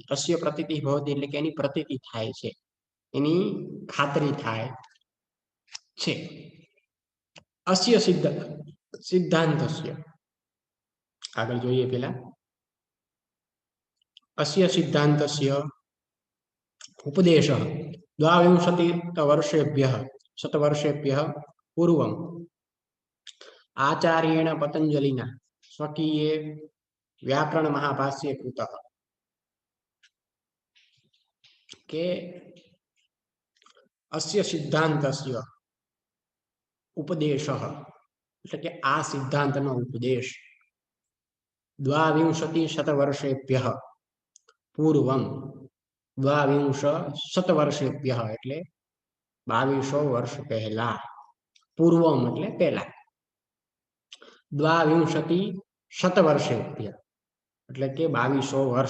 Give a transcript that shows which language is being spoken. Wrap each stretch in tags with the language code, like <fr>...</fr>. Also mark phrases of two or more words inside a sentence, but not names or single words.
<sa>अस्य प्रतीतिः भवति</sa> <gu>એટલે કે એની પ્રતીતિ થાય છે, એની ખાતરી થાય છે.</gu> <sa>अस्य सिद्धान्तस्य</sa> <gu>આગળ જોઈએ પેલા</gu> <sa>अस्य सिद्धान्तस्य उपदेशः દ્વાવિંશતિवर्षेभ्यः शतवर्षेभ्यः पूर्वम् आचार्येण पतञ्जलिना स्वकीये व्याकरण महाभाष्ये कृतः. के अस्य सिद्धांतस्य उपदेशः</sa> <gu>એટલે કે આ સિદ્ધાંતનો ઉપદેશ</gu> <sa>द्वाविंशति शतवर्षेभ्यः पूर्वम. द्वाविंश शतवर्षेभ्यः</sa> <gu>એટલે 2200 વર્ષ પહેલા. પૂર્વમ એટલે પહેલા.</gu> <sa>द्वाविंशति शतवर्षेभ्य</sa> <gu>એટલે કે 2200 વર્ષ.</gu>